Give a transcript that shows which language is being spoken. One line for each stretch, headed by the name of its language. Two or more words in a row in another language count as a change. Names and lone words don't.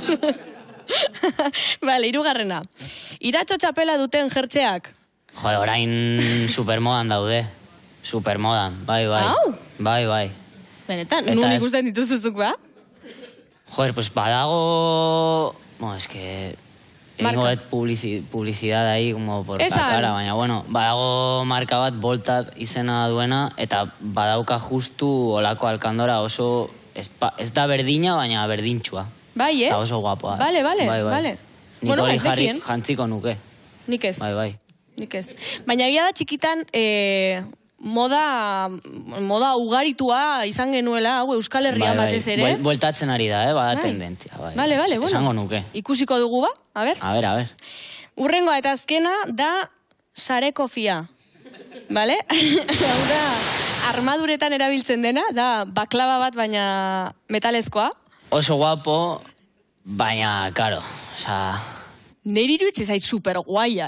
Basque: Bale, 3. Iratxo txapela duten jertxeak. Jo, orain supermodan daude. Supermodan, bai. Hau? Bai. Benetan, nun ikusten dituzuzuk, ba?
Spanish: Joder, pues badago... Bueno, es que... Egingo publicidad ahí, como por la cara,
Basque: baina, bueno, badago marka bat, Voltat izena duena, eta badauka justu olako alkandora oso, ez da berdina, baina berdintxua. Bai, Eta oso guapoa. Vale. Nik hori jantziko nuke. Nik ez. Bai. Nik ez. Baina egia da txikitan, moda ugaritua izan genuela, hau Euskal Herrian batez ere. Bueltatzen ari da, bada tendentzia.
Spanish: Vale, bueno.
Basque: Esango nuke. Ikusiko dugu ba,
Spanish: a ver. A ver.
Basque: Urrengoa eta azkena da sarekofia. Vale? Hau da, armaduretan erabiltzen dena, da baklava bat baina metalezkoa. Oso guapo, baina, karo, oza... Neri iruitze zait super guaia,